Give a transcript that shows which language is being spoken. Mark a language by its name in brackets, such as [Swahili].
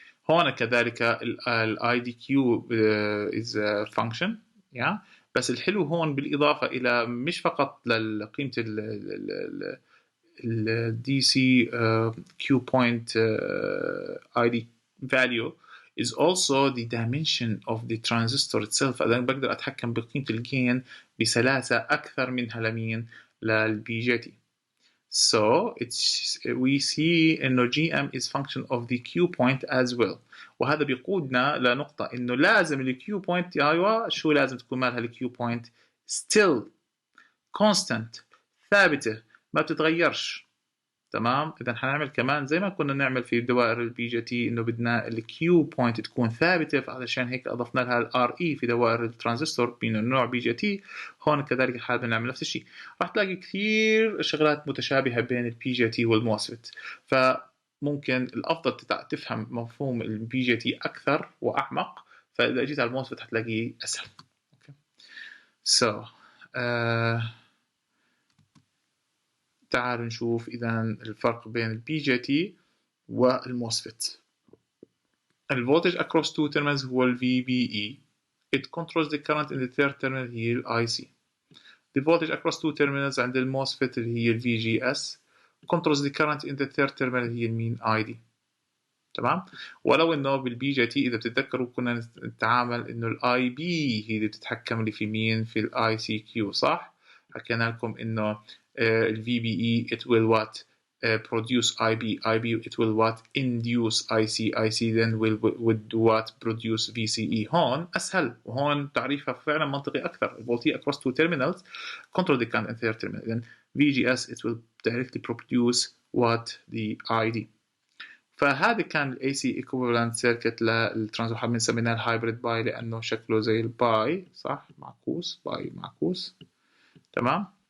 [Arabic] هون كذلك الاي دي كيو از فانكشن يا، بس الحلو هون بالاضافه الى مش فقط لقيمه ال DC Q point [English] ID value is also the dimension of the transistor itself. [Arabic] أنا بقدر أتحكم بقيمة الجين بسلاسة أكثر منها لمين؟ للبي جي تي. [English] So we see [Arabic] إنه [English] GM is function of the Q point as well. [Arabic] وهذا بيقودنا لنقطة إنه لازم ال Q point أيوة شو لازم تكون مالها ال Q point؟ [English] still constant [Arabic] ثابتة ما بتتغيرش. تمام؟ إذا حنعمل كمان زي ما كنا نعمل في دوائر البي جي تي إنه بدنا الكيو بوينت تكون ثابتة، فعشان هيك أضفنا لها الار اي في دوائر الترانزستور من النوع بي جي تي. هون كذلك الحال بنعمل نفس الشيء. راح تلاقي كثير شغلات متشابهة بين البي جي تي والموسفيت، فممكن الأفضل تفهم مفهوم البي جي تي أكثر وأعمق، فإذا جيت على الموسفيت حتلاقيه أسهل. So تعالوا نشوف إذا الفرق بين البي جي تي والموسفيت. الفولتج [English] across two terminals [Arabic] هو ال [English] VBE. It controls the current in the third terminal [Arabic] هي ال [English] IC. The voltage across two terminals [Arabic] عند الموسفيت اللي هي ال [English] VGS controls the current in the third terminal [Arabic] هي المين [English] ID. [Arabic] تمام؟ ولو إنه بالبي جي تي إذا بتتذكروا كنا نتعامل إنه ال IB هي اللي بتتحكم اللي في مين؟ في ال ICQ صح؟ حكينا لكم إنه [English] ال VBE it will what produce IB it will what induce IC then will do what produce VCE. [Arabic] هون أسهل وهون تعريفها فعلا منطقي أكثر. الفولتية [English] across two terminals contradictant in third terminal. then VGS it will directly produce what the ID. [Arabic] فهذا كان ال [English] AC equivalent circuit [Arabic] للترانزستور حابين نسميناه الهايبريد باي لأنه شكله زي الباي صح معكوس باي معكوس تمام.